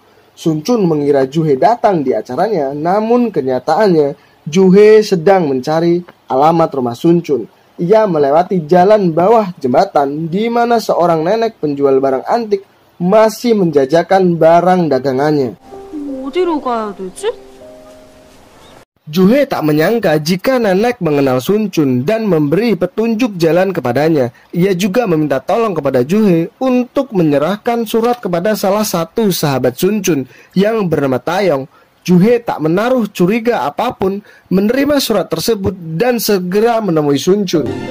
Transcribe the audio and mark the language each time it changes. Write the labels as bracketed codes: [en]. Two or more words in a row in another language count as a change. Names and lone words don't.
[id] Sunchun mengira Juhe datang di acaranya, namun kenyataannya Juhe sedang mencari alamat rumah Sunchun. Ia melewati jalan bawah jembatan di mana seorang nenek penjual barang antik masih menjajakan barang dagangannya. [ko] 어디로 가야 되지? [id] Juhe tak menyangka jika nenek mengenal Sunchun dan memberi petunjuk jalan kepadanya. Ia juga meminta tolong kepada Juhe untuk menyerahkan surat kepada salah satu sahabat Sunchun yang bernama Taeyong. Juhe tak menaruh curiga apapun, menerima surat tersebut dan segera menemui Sunchun.